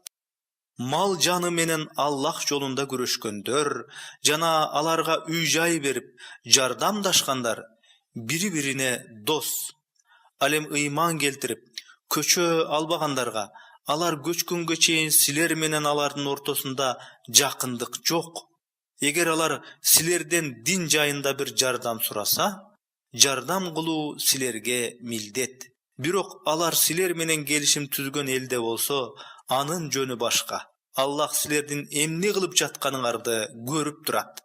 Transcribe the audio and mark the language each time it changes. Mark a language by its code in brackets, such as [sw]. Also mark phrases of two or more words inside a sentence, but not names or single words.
[ky] Мал жаны менен Аллах жолунда күрөшкөндөр жана аларга үй-жай берип, жардамдашкандар бири-бирине дос. Ал эми ыйман келтирип, көчө албагандарга алар көчкөнгө чейин силер менен алардын ортосунда жакындык жок. Эгер алар силерден дин жайында бир жардам сураса, жардам кылуу силерге милдет. Бирок алар силер менен келишим түзгөн элде болсо, анын жөнү башка. Аллах силерден эмне кылып жатканыңарды көрүп турат.